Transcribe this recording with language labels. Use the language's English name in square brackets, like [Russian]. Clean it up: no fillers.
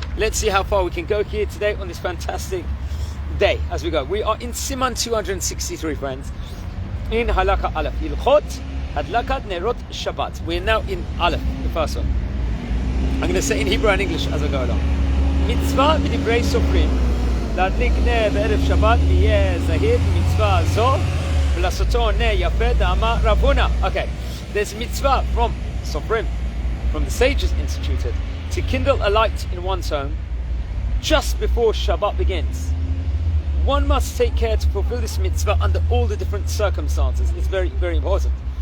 [English] Let's see how far we can go here today on this fantastic day as we go. We are in Siman 263, friends, in Halakha Aleph, Yalkut Hadlakat Nerot Shabbat. We're now in Aleph, the first one. I'm going to say in Hebrew and English as I go along. [Hebrew] Mitzvah v'divrei sofrim להדליק נר בערב שבת ויהיה זהיר במצווה זו ולעשותו נר יפה דאמר רב הונא. [English] Okay, there's a mitzvah from Sofrim, from the sages instituted, to kindle a light in one's home just before Shabbat begins. One must take care to fulfill this mitzvah under all the different circumstances. It's very, very important.